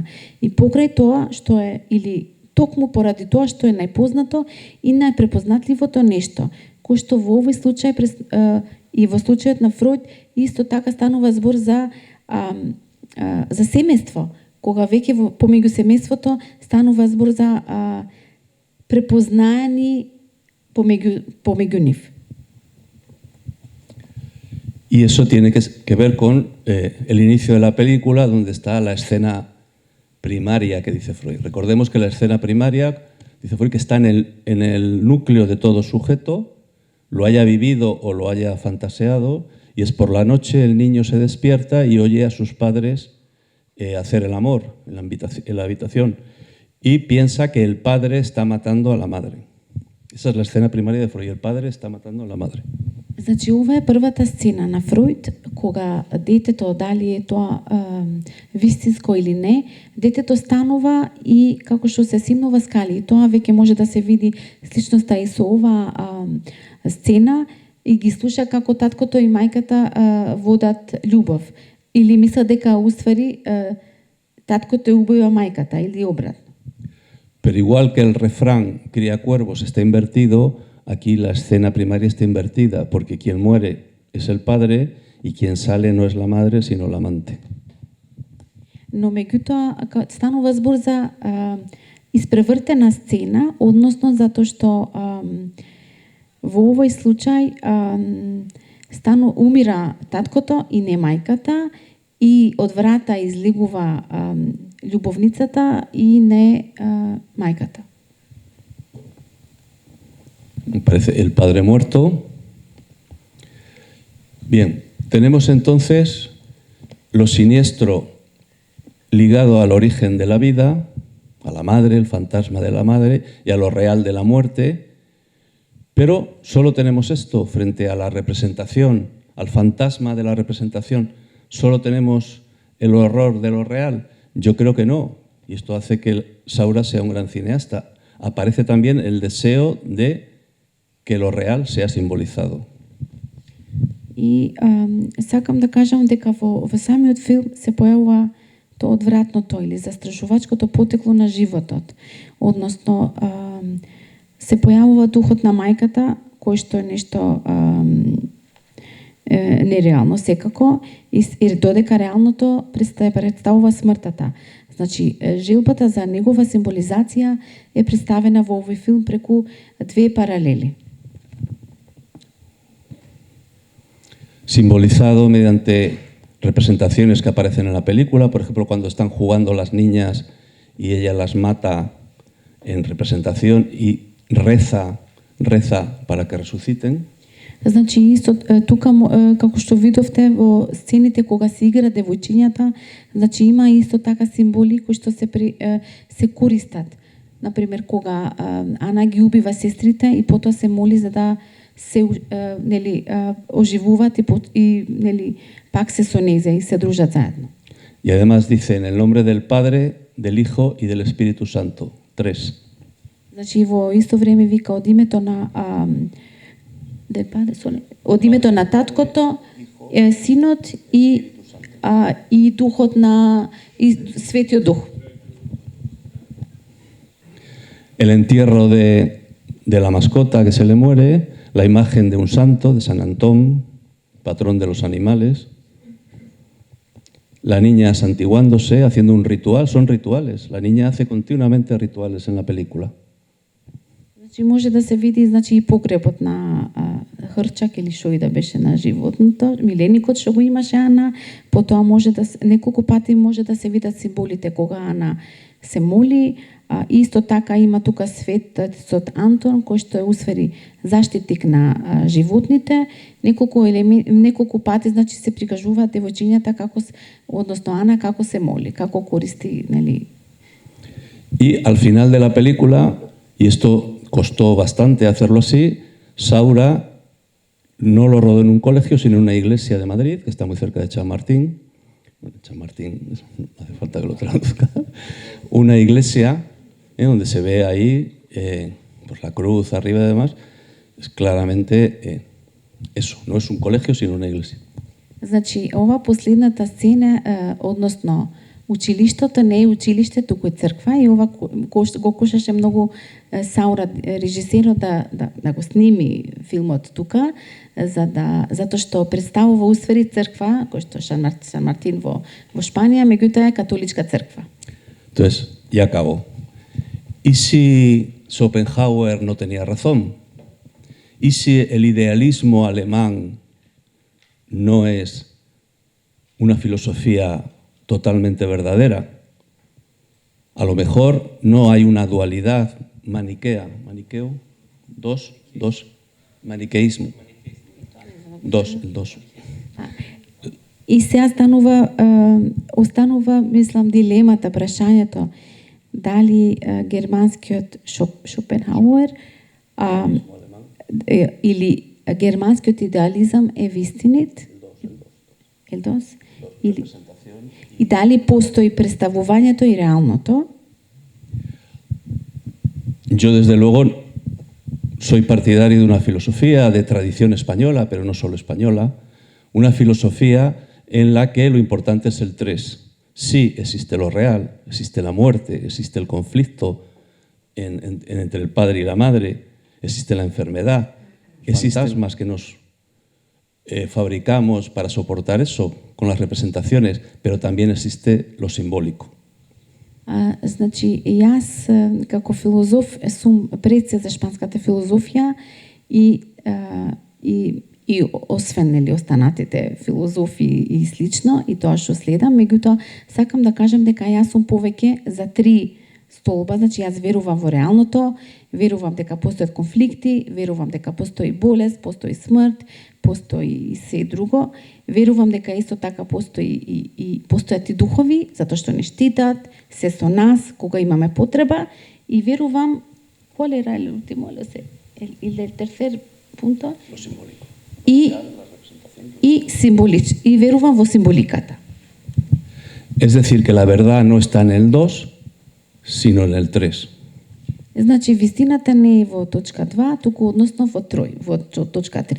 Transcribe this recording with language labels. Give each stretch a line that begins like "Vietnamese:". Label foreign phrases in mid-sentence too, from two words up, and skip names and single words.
Macedonian: И покрај тоа, што е, или токму поради тоа што е најпознато и најпрепознатливото нешто, кој што во овој случај и во случајот на Фройд исто така станува збор за семејство, кога веќе помеѓу семејството станува збор за препознаени помеѓу нив.
Spanish: Y eso tiene que ver con el inicio de la película, donde está la escena primaria que dice Freud. Recordemos que la escena primaria, dice Freud, que está en el núcleo de todo sujeto, lo haya vivido o lo haya fantaseado, y es por la noche el niño se despierta y oye a sus padres hacer el amor en la habitación y piensa que el padre está matando a la madre. Esa es la escena primaria de Freud, el padre está matando a la madre.
Macedonian: Значи, ова е првата сцена на Фройд, кога детето, дали е тоа вистинско или не, детето станува и како што се симнува скали. И тоа веќе може да се види сличноста и со оваа сцена, и ги слуша како таткото и мајката водат љубов. Или мисла дека уствари таткото убива мајката, или обратно.
Spanish: Pero igual que el refrán cría cuervos está invertido, aquí la escena primaria está invertida, porque quien muere es el padre y quien sale no es la madre, sino la amante.
Macedonian: Но меѓутоа станува збор за испревртена сцена, односно затоа што во овој случај умира таткото и не мајката, и од врата излегува љубовницата и не мајката.
Spanish: Parece el padre muerto. Bien, tenemos entonces lo siniestro ligado al origen de la vida, a la madre, el fantasma de la madre, y a lo real de la muerte, pero solo tenemos esto frente a la representación, al fantasma de la representación. ¿Solo tenemos el horror de lo real? Yo creo que no, y esto hace que Saura sea un gran cineasta. Aparece también el deseo de que lo real sea simbolizado.
Macedonian: И сакам да кажам дека во самиот филм се појавува тоа одвратното или застрашувачкото потекло на животот. Односно, се појавува духот на мајката, кој што е нешто нереално секако, и додека реалното представува смртата. Значи, желбата за негова символизација е представена во овој филм преку две паралели.
Spanish: Simbolizado mediante representaciones que aparecen en la película, por ejemplo, cuando están jugando las niñas y ella las mata en representación y reza para que resuciten.
Macedonian: Значи, исто тука, како што видовте во сцените кога се игра девојчињата, значи има исто така символи кои што се користат. Например, кога Ана ги убива сестрите и потоа се моли за да се оживуваат и нели пак се со незе и се дружат заедно.
Spanish: Y además dice en el nombre del Padre, del Hijo y del Espíritu Santo. 3.
Macedonian: Значи во исто време вика од името на од името на Таткото, Синот и Духот на Светиот Дух.
Spanish: El entierro de la mascota que se le muere, la imagen de un santo, de San Antón, patrón de los animales, la niña santiguándose, haciendo un ritual, son rituales. La niña hace continuamente rituales en la película.
Macedonian: Значи може да се види значи и погребот на Хрчак или што и да беше на животното, миленикот што го имаше Ана, потоа може да неколку пати може да се видат символите кога Ана се моли. Исто така има тука светецот Антон кој што е усвери заштитник на животните. Неколку пати значи се прикажуваат девојчињата како односно Ана како се моли, како користи, нели.
Spanish: Y al final de la película, y esto costó bastante hacerlo así, Saura no lo rodó en un colegio, sino en una iglesia de Madrid, que está muy cerca de Chamartín. Bueno, Chamartín, no hace falta que lo traduzca. Una iglesia donde se ve ahí pues la cruz arriba y demás. Es claramente eso, no es un colegio, sino una iglesia.
Macedonian: Значи, ова последната сцена, односно, училиштето не е училиште, туку е црква и ова го кушаше многу Саура режисерот да го сними филмот тука, затоа што представува усвери црква, кој што Сан Мартин во Шпанија, меѓутоа е католичка црква.
Spanish: Entonces, ya acabó. ¿Y si Schopenhauer no tenía razón? ¿Y si el idealismo alemán no es una filosofía totalmente verdadera? A lo mejor no hay una dualidad maniqueo, maniqueísmo, el dos.
Macedonian: И се останува, мислам, дилемата, прашањето, дали германскиот Шопенхауер или германскиот идеализам е вистинит, и дали постои представувањето и реалното.
Spanish: Yo, desde luego, soy partidario de una filosofía de tradición española, pero no solo española, una filosofía en la que lo importante es el 3. Sí existe lo real, existe la muerte, existe el conflicto entre el padre y la madre, existe la enfermedad, existen fantasmas que nos fabricamos para soportar eso con las representaciones, pero también existe lo simbólico.
Macedonian: Значи, јас како филозоф сум прецел за шпанската филозофија и освен нели останатите филозофи и слично и тоа што следам, меѓутоа сакам да кажам дека јас сум повеќе за 3 столба, значи јас верувам во реалното, верувам дека постојат конфликти, верувам дека постои болест, постои смрт, постои и се друго, верувам дека исто така постојат и духови, затоа што не штитат, се со нас кога имаме потреба, и верувам,
Spanish: qual era el último, el del tercer punto? Lo simbólico.
Macedonian: И верувам во символиката.
Spanish: Es decir, que la verdad no está en el 2, sino en el 3.
Macedonian: Значи, вистината не е во точка 2, туку односно во точка 3.